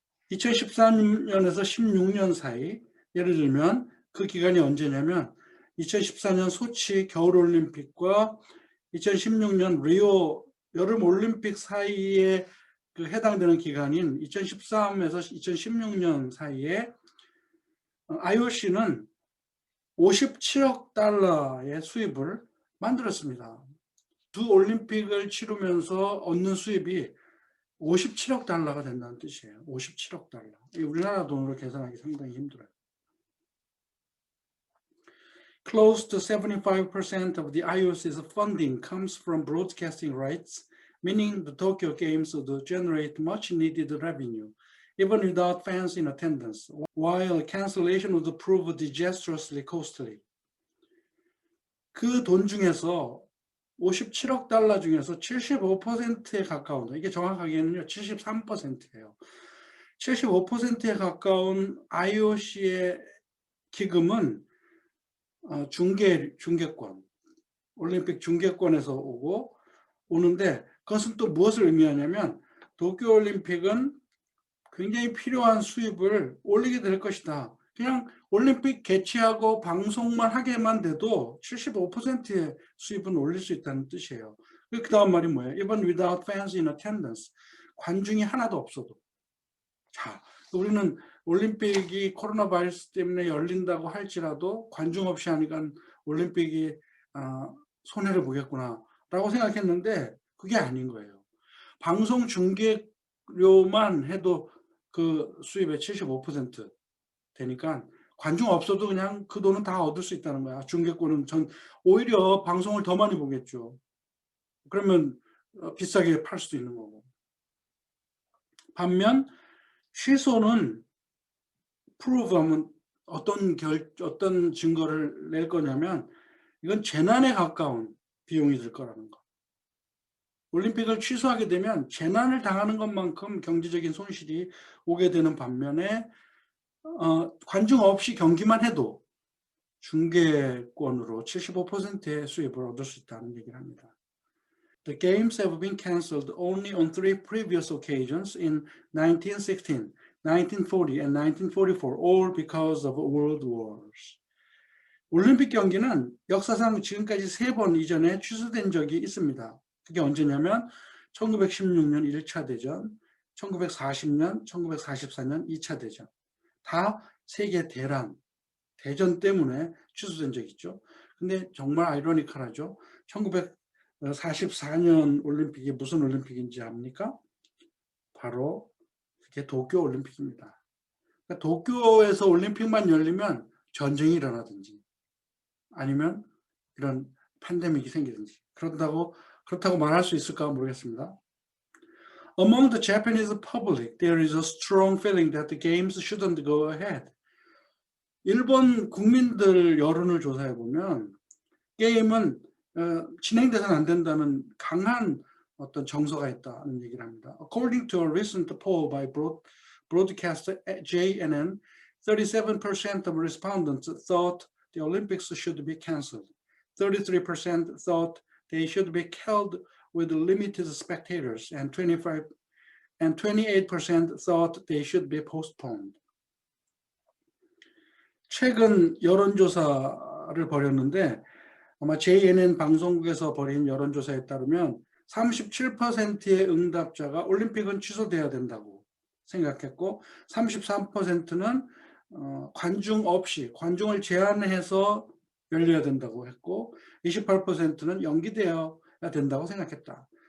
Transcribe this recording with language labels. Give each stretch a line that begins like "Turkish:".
Korean: 2014년에서 16년 사이, 예를 들면 그 기간이 언제냐면 2014년 소치 겨울올림픽과 2016년 리오 여름올림픽 사이에 그 해당되는 기간인 2013에서 2016년 사이에 IOC는 57억 달러의 수입을 만들었습니다. 두 올림픽을 치르면서 얻는 수입이 57억 달러가 된다는 뜻이에요. 57억 달러. 우리나라 돈으로 계산하기 상당히 힘들어요.
English: Close to 75% of the IOC's funding comes from broadcasting rights, meaning the Tokyo Games would generate much needed revenue, even without fans in attendance, while cancellation would prove disastrously costly.
Korean: 그 돈 중에서 57억 달러 중에서 75%에 가까운, 이게 정확하게는요 73%예요. 75%에 가까운 IOC의 기금은 중계권, 올림픽 중계권에서 오는데 그것은 또 무엇을 의미하냐면 도쿄올림픽은 굉장히 필요한 수입을 올리게 될 것이다. 그냥 올림픽 개최하고 방송만 하게만 돼도 75%의 수입은 올릴 수 있다는 뜻이에요. 그 다음 말이 뭐예요?
English: Even without fans in attendance.
Korean: 관중이 하나도 없어도. 자, 우리는 올림픽이 코로나 바이러스 때문에 열린다고 할지라도 관중 없이 하니까 올림픽이 손해를 보겠구나 라고 생각했는데 그게 아닌 거예요. 방송 중계료만 해도 그 수입의 75% 되니까 관중 없어도 그냥 그 돈은 다 얻을 수 있다는 거야. 중계권은 오히려 방송을 더 많이 보겠죠. 그러면 비싸게 팔 수도 있는 거고. 반면 취소는 프로브하면 어떤 증거를 낼 거냐면 이건 재난에 가까운 비용이 들 거라는 거. 올림픽을 취소하게 되면 재난을 당하는 것만큼 경제적인 손실이 오게 되는 반면에 관중 없이 경기만 해도 중계권으로 75%의 수입을 얻을 수 있다는 얘기를 합니다.
English: The games have been cancelled only on 3 previous occasions in 1916, 1940, and 1944, all because of world wars.
Korean: 올림픽 경기는 역사상 지금까지 3번 이전에 취소된 적이 있습니다. 그게 언제냐면 1916년 1차 대전, 1940년, 1944년 2차 대전. 다 세계 대전 때문에 취소된 적이 있죠. 근데 정말 아이러니컬하죠. 1944년 올림픽이 무슨 올림픽인지 압니까? 바로 그게 도쿄 올림픽입니다. 그러니까 도쿄에서 올림픽만 열리면 전쟁이 일어나든지 아니면 이런 팬데믹이 생기든지 그렇다고 말할 수 있을까 모르겠습니다.
English: Among the Japanese public, there is a strong feeling that the games shouldn't go ahead.
Korean: 일본 국민들 여론을 조사해 보면 게임은 진행돼서는 안 된다는 강한 어떤 정서가 있다는 얘기를 합니다.
English: According to a recent poll by broadcaster JNN, 37% of respondents thought the Olympics should be cancelled. 33% thought they should be held with limited spectators, and 28% thought they should be postponed.
Korean: 최근 여론조사를 벌였는데 아마 JNN 방송국에서 벌인 여론조사에 따르면 37%의 응답자가 올림픽은 취소돼야 된다고 생각했고 33%는 관중 없이 관중을 제한해서 열려야 된다고 했고 28%는 연기되어야 된다고 생각했다.